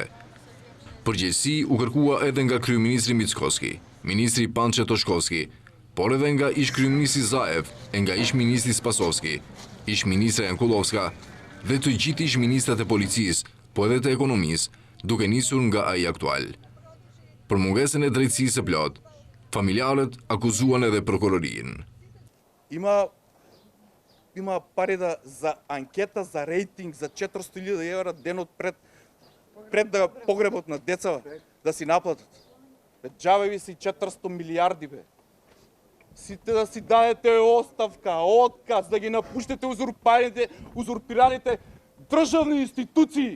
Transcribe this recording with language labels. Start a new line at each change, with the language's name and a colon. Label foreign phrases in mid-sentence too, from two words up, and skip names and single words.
Albanian: Përgjegjësi u kërkua edhe nga kryeministri Mickoski, ministri Pançe Toshkovski, por edhe nga ish-kryeministri Zaev, e nga ish-ministri Spasovski, ish-ministre Jankullovska dhe të gjithë ish-ministrat e policisë, po edhe të ekonomisë, duke nisur nga ai aktual. Për mungesën e drejtësisë së plot, familjarët akuzuan edhe prokurorinë.
Macedonian: Има пари за анкета за рейтинг за 400.000 евра денот пред да погребот на деца да си наплатат. Джаве ви си 400 милиарди, бе. Да си дадете оставка, отказ, да ги напуштете узурпираните државни институции.